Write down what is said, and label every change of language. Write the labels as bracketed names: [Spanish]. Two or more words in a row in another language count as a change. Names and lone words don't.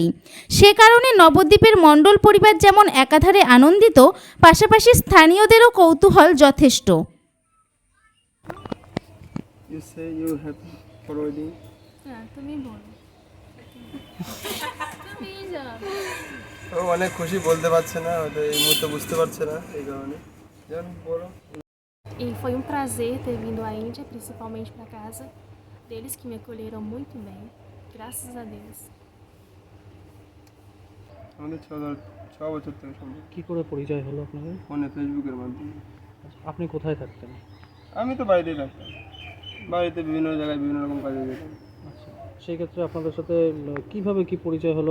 [Bangla] সে কারণে নবদ্বীপের মণ্ডল পরিবার যেমন একাধারে আনন্দিত, পাশাপাশি স্থানীয়দেরও কৌতূহল যথেষ্ট। তুমি বলো। ও অনেক খুশি, বলতে পারছে না, হয়তো এই মুহূর্তে বুঝতে পারছে না, এই কারণে যেমন বলো। [Portuguese] E foi prazer ter vindo à Índia, principalmente para casa deles, que me acolheram muito bem, graças a Deus. [Bangla] আমাদের 6 বছর থেকে সম্ভব। কি করে পরিচয় হলো আপনাদের? ফোনে, ফেসবুকের মাধ্যমে। আপনি কোথায় থাকতেন? আমি তো বাড়িতেই থাকতাম, বাড়িতে বিভিন্ন জায়গায় বিভিন্ন রকম কাজে যেতাম। আচ্ছা, সেই ক্ষেত্রে আপনাদের সাথে কিভাবে কি পরিচয় হলো?